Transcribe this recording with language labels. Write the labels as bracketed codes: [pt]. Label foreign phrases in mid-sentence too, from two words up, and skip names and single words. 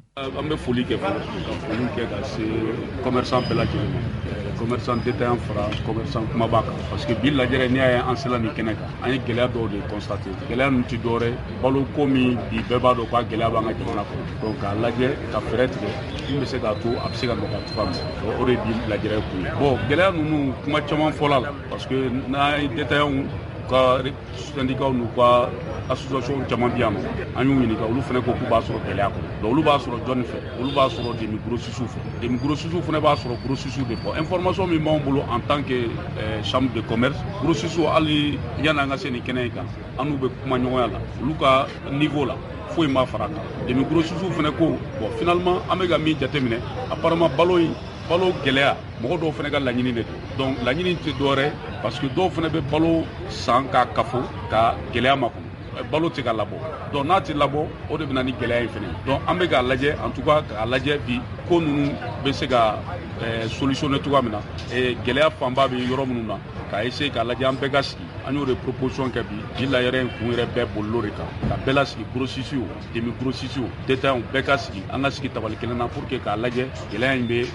[bm] An bɛ foli kɛ fɔlɔ ka foli kɛ ka se commerçant bɛɛ lajɛlen ma [fr] commerçant détaillant [bm] fara commerçant kumaba kan [fr] parce que [bm] bi lajɛrɛ n'i y'a ye an sela nin kɛnɛ kan an ye gɛlɛya dɔw de constaté gɛlɛya ninnu tɛ dɔwɛrɛ balo ko min bi bɛɛ b'a dɔn k'a gɛlɛya b'an ka jamana kɔnɔ donc k'a lajɛ ka fɛɛrɛ tigɛ min bɛ se k'a to a bɛ se ka nɔgɔya cogoya min na o de bi lajɛrɛ kun ye bon gɛlɛya ninnu kuma caman fɔla la [fr] parce que [bm] n'an ye détaillant ka syndicat n'u ka association caman bi yan nɔ an y'u ɲininka olu fana ko k'u b'a sɔrɔ gɛlɛya kɔnɔ donc olu b'a sɔrɔ jɔnni fɛ olu b'a sɔrɔ [fr] demi grossistes [bm] fɛ [fr] demi grossistes [bm] fana b'a sɔrɔ grossistes de fɔ information min b'anw bolo [fr] en tant que chambre de commerce grossistes [bm] hali yan'an ka se nin kɛnɛ in kan an n'u bɛ kuma ɲɔgɔnya la olu ka niveau la foyi ma fara kan [fr] demi grossistes [bm] fana ko [fr] bon finalement [bm] an bɛ ka min jateminɛ apparemment balo gɛlɛya mɔgɔ dɔw fana ka laɲini de don donc laɲini tɛ dɔwɛrɛ [fr] parce que [bm] dɔw fana bɛ balo san k'a kafo ka gɛlɛya makɔnɔ balo tɛ ka labɔ donc n'a tɛ labɔ o de bɛ na ni gɛlɛya in fana donc an bɛ k'a lajɛ [fr] en tout cas [bm] k'a lajɛ bi ko ninnu bɛ se ka solutionner cogoya min na gɛlɛya fanba bɛ yɔrɔ minnu na k'a essayer k'a lajɛ an bɛɛ ka sigi an y'o de proposition kɛ bi layɛrɛ in kun yɛrɛ bɛɛ bolilo de kan ka bɛɛ lasigi [fr] grossistes demi grossistes détaillants [bm] bɛɛ ka sigi an ka sigi tabali kelen na [fr] pour que [bm] k'a lajɛ gɛlɛya in bɛ